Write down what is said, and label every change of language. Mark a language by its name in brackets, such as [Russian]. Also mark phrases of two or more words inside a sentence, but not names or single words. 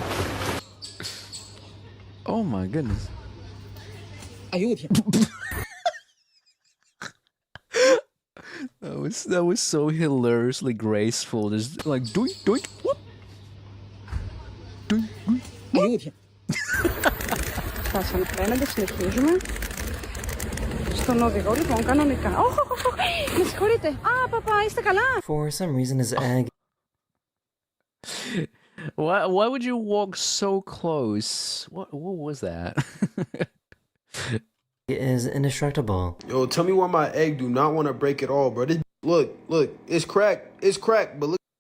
[English] Oh my goodness. That was so hilariously graceful. Just like doink doink whoop. Doink doink. [Greek] Φτάσαμε απέναντι, συνεχίζουμε. Στον οδηγό λοιπόν κανονικά. Με συγχωρείτε. Α, παπά, είστε καλά. [English] For some reason his egg Why would you walk so close? What was that? is indestructible. Yo, tell me why my egg do not want to break at all, bro. Look, it's cracked, but look.